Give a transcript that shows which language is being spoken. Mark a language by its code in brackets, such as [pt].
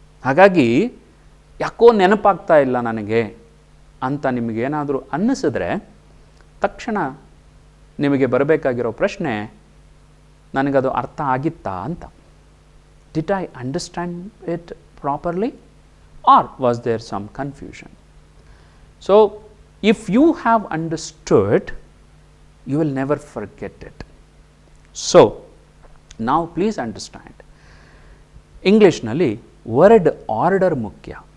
[kn] ಹಾಗಾಗಿ ಯಾಕೋ ನೆನಪಾಗ್ತಾ ಇಲ್ಲ ನನಗೆ ಅಂತ ನಿಮಗೇನಾದರೂ ಅನ್ನಿಸಿದ್ರೆ ತಕ್ಷಣ ನಿಮಗೆ ಬರಬೇಕಾಗಿರೋ ಪ್ರಶ್ನೆ, ನನಗದು ಅರ್ಥ ಆಗಿತ್ತಾ ಅಂತ. [en] Did I understand it properly or was there some confusion? So if you have understood, you will never forget it. So now please understand, [kn] ಇಂಗ್ಲೀಷ್ನಲ್ಲಿ ವರ್ಡ್ ಆರ್ಡರ್ ಮುಖ್ಯ.